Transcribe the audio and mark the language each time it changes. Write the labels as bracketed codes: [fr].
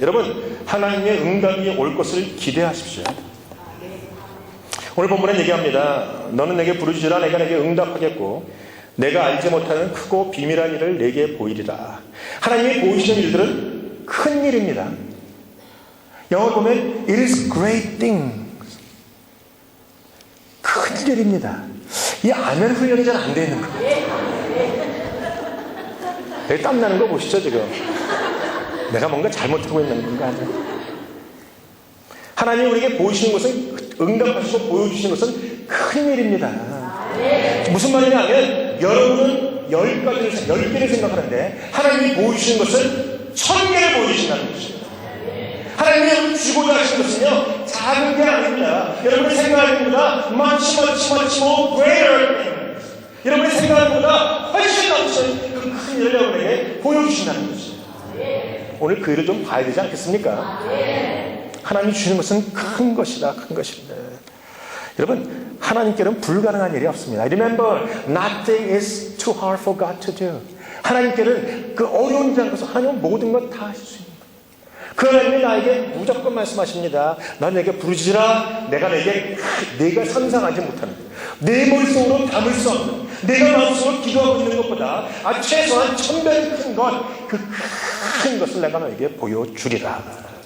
[ko] 여러분, 하나님의 응답이 올 것을 기대하십시오. 오늘 본문에 얘기합니다. 너는 내게 부르짖으라 내가 내게 응답하겠고 내가 알지 못하는 크고 비밀한 일을 내게 보이리라. 하나님이 보이시는 일들은 큰 일입니다. 영어로 보면 [en] It is great things. [ko] 큰 일입니다. 이 아멘 훈련이 잘 안 되는 거예요. 땀나는 거 보시죠 지금. 내가 뭔가 잘못하고 있는 건가 하죠. 하나님이 우리에게 보이시는 것은 응답하시고 보여주시는 것은 큰 일입니다. 무슨 말이냐면 여러분은 10개를 생각하는데 하나님이 보여주시는 것은 1000개를 보여주신다는 것입니다. 하나님이 여러분 주고자 하시는 것은요 작은 게 아닙니다. 여러분의 생각하는 것보다 [en] much more greater things. [ko] 여러분의 생각하는 것보다 훨씬 넘치는 그 큰 일을 여러분에게 보여주신다는 것입니다. 오늘 그 일을 좀 봐야 되지 않겠습니까? 하나님이 주시는 것은 큰 것이다, 큰 것인데. 여러분, 하나님께는 불가능한 일이 없습니다. [en] Remember, nothing is too hard for God to do. [ko] 하나님께는 그 어려운 일이 않고서 하나님은 모든 것 다 하실 수 있는 거예요. 그 하나님이 나에게 무조건 말씀하십니다. 넌 내게 부르짖으라. 내가 상상하지 못하는, 내 머릿속으로 담을 수 없는, 내가 마음속으로 기도하고 있는 것보다 최소한 1000배는 큰 것, 그 큰 것을 내가 너에게 보여주리라.